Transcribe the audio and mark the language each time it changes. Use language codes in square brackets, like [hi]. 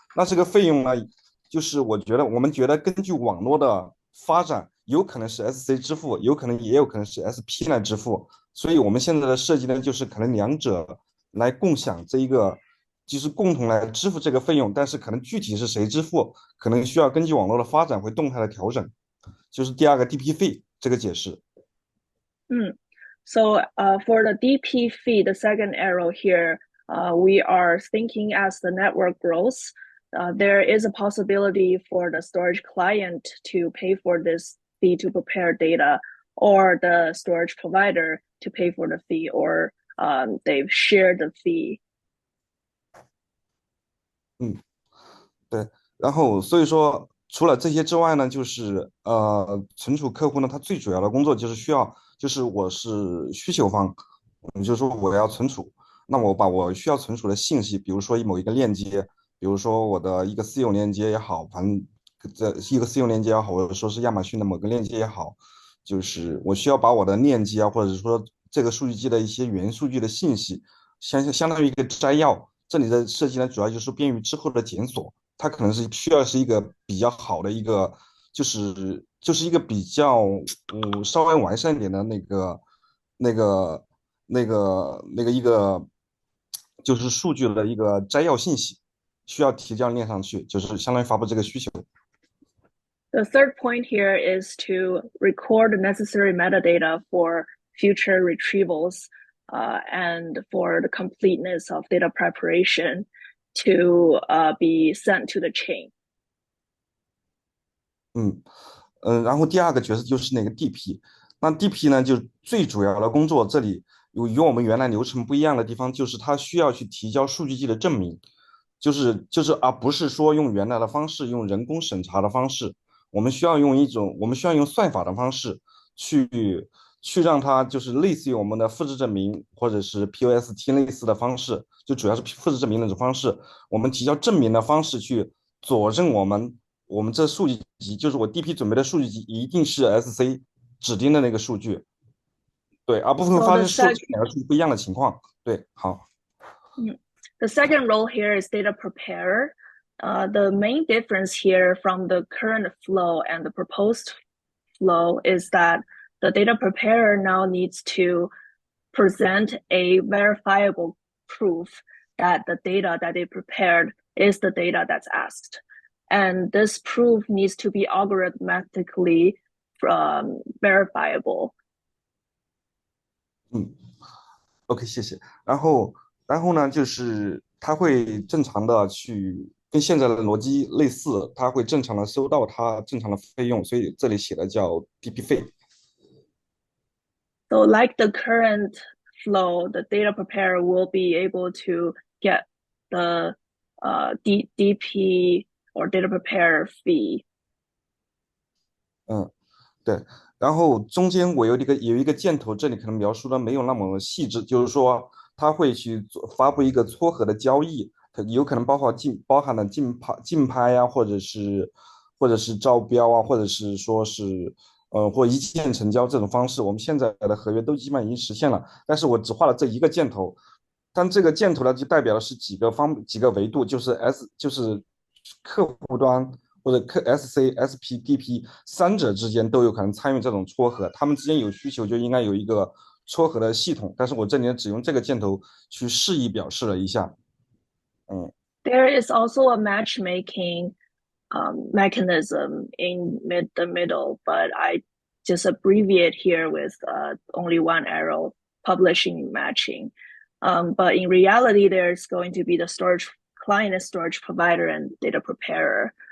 [zh] 那这个费用呢，就是我们觉得根据网络的发展，有可能是 SC 支付，也有可能是 SP 来支付。所以我们现在的设计呢，就是可能两者来共享这一个，就是共同来支付这个费用，但是可能具体是谁支付，可能需要根据网络的发展会动态的调整。就是第二个 DP 费这个解释。 [en] So for the DP fee, the second arrow here, we are thinking as the network grows, there is a possibility for the storage client to pay for this fee to prepare data, or the storage provider to pay for the fee, or they've shared the fee. [zh] 对，然后所以说，除了这些之外呢，就是存储客户呢，他最主要的工作就是就是我是需求方，就是说我要存储，那我把我需要存储的信息，比如说某一个链接，比如说我的一个私有链接也好，反正这一个私有链接也好，或者说是亚马逊的某个链接也好，就是我需要把我的链接啊，或者说这个数据集的一些元数据的信息，相当于一个摘要。这里的设计呢，主要就是便于之后的检索。它可能是需要是一个比较好的一个，就是一个比较稍微完善一点的那个一个就是数据的一个摘要信息，需要提交链上去，就是相当于发布这个需求。 [en] The third point here is to record the necessary metadata for future retrievals and for the completeness of data preparation to be sent to the chain. [zh] 然后第二个角色就是那个 DP，那 DP 呢，就最主要的工作，这里与我们原来流程不一样的地方，就是它需要去提交数据集的证明，而不是说用原来的方式，用人工审查的方式，我们需要用算法的方式去让它就是类似于我们的复制证明或者是 POST 类似的方式，就主要是复制证明那种方式，我们提交证明的方式去佐证我们这数据集，就是我 DP 准备的数据集一定是 SC 指定的那个数据，对，而不会 [en] So the [zh] 生 [en] sec [zh] 两个数据不一样的情况。对，好。 [en] The second role here is data preparer. The main difference here from the current flow and the proposed flow is that the data preparer now needs to present a verifiable proof that the data that they prepared is the data that's asked. And this proof needs to be algorithmically verifiable. [zh] OK，谢谢。然后呢，就是它会正常的去跟现在的逻辑类似，它会正常的收到它正常的费用，所以这里写的叫 DP 费。 [en] So like the current flow, the data preparer will be able to get the DP or data preparer fee. [zh] 对，然后中间我有一个箭头，这里可能描述的没有那么细致，就是说它会去发布一个撮合的交易，它有可能包含了竞拍呀、或者是招标啊，或者是说是或一键成交这种方式，我们现在的合约都基本上已经实现了，但是我只画了这一个箭头，但这个箭头呢就代表的是几个维度，就是客户端。或者SC、SP、DP 三者之间都有可能参与这种撮合，他们之间有需求就应该有一个撮合的系统。但是我这里只用这个箭头去示意表示了一下。 [en] There is also a matchmaking mechanism in the middle, but I just abbreviate here with only one arrow, publishing matching. But in reality, there's going to be the storage client, storage provider, and data preparer.